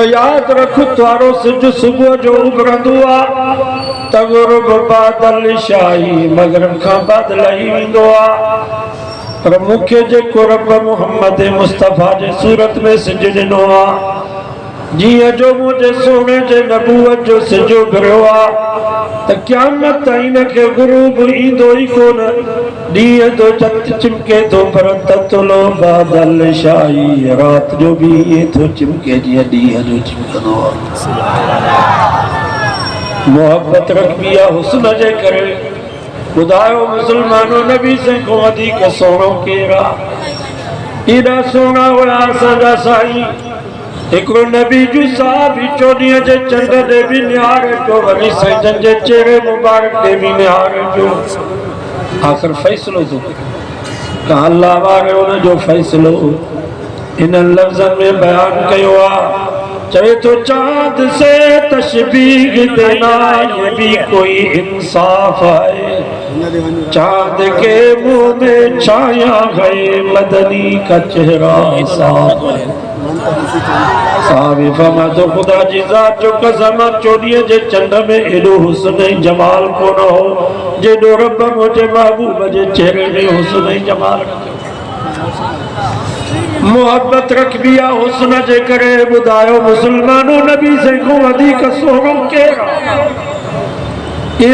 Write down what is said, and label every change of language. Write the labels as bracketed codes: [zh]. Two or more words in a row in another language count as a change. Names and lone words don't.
[sd] याद रख तुआरो सिज सुबुह जो उभरंदो आहे, तग़ुरुब बादल शाही, मग़रिब खां बादल ही वेंदो आहे, पर मूंखे जेको रब मुहम्मद मुस्तफ़ा जे सूरत में सिज ॾिनो आहे, जीअं जो मुंहिंजे सोने जे नबूवत जो सिज उभरियो आहे, त क़यामत ताईं हिनखे गुरूब ईंदो ई कोन। ॾींहं जो चंद चिमके थो, पर ततलो बादल शाही, रात जो भी ये थो चिमके जीअं ॾींहं जो चिमकंदो आहे। मोहब्बत रखबी आहे हुस्न जे करे। ॿुधायो मुस्लमानो, नबी से को वधीक सुहिणो केरु आहे? एॾा सुहिणा हुया असांजा साईं। हिकिड़ो नबी जूं साहबी 14 जे चंड ॾे बि निहारे पियो, वरी साईं जे चेहरे मुबारक ॾे बि निहारे पियो। आख़िर फ़ैसिलो थो करे, अल्लाह वारे हुन जो फ़ैसिलो इन लफ़्ज़नि में बयान कयो आहे। चवे तो [ur] چاند سے تشبیہ دینا یہ بھی کوئی انصاف ہے، چاند کے منہ میں چھایا ہے، مدنی کا چہرہ صاف ہے. [sd] साहबी फरमा तो खुदा जी ज़ात जो कसम, 14 जे चंड में एॾो हुस्न ऐं जमाल कोन हो जेॾो रब मुंहिंजे महबूब जे चेहरे में हुस्न ऐं जमाल। मोहब्बत रखबी आहे हुस्न जे करे। ॿुधायो मुस्लमानो, नबी से को वधीक सुहिणो केरु आहे?